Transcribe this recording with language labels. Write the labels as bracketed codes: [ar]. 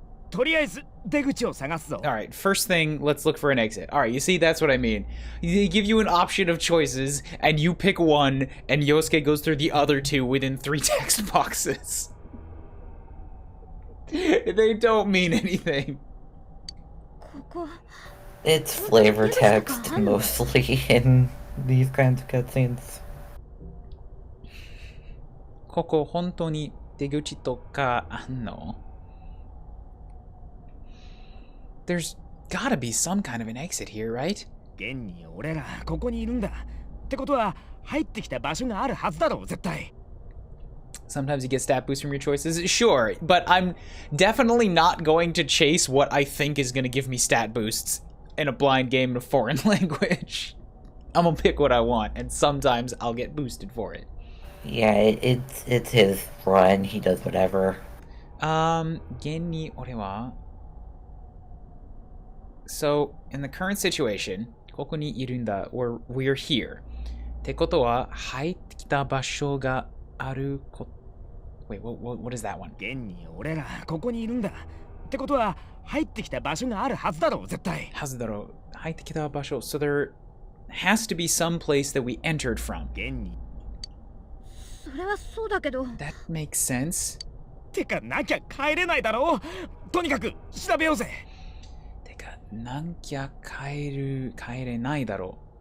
[ja] とりあえず出口を探すぞ。 [en] All right, first thing, let's look for an exit. All right, you see, that's what I mean. They give you an option of choices, and you pick one, and Yosuke goes through the other two within 3 text boxes. They don't mean anything. [ja] ここ [en] It's flavor text mostly in these kinds of cutscenes. [ja] ここ本当に出口とかあんの? [en] There's gotta be some kind of an exit here, right? [ja] 現に俺らここにいるんだ。ってことは入ってきた場所があるはずだろう絶対。 [en] Sometimes you get stat boosts from your choices. Sure, but I'm definitely not going to chase what I think is going to give me stat boosts in a blind game in a foreign language. I'm gonna pick what I want, and sometimes I'll get boosted for it. Yeah, it's his run. He does whatever. [ja] 現に俺は [en] So, in the current situation, [ja] ここにいるんだ, [en] or we're here. [ja] ってことは、入ってきた場所があるこ... [en] Wait, what is that one? [ja] 現に俺らここにいるんだ。ってことは入ってきた場所があるはずだろう、絶対。はずだろう。入ってきた場所. [en] So there has to be some place that we entered from. [ja] 現に。それはそうだけど。 [en] That makes sense. [ja] てかなきゃ帰れないだろう。とにかく調べようぜ。てかなきゃ帰れないだろう。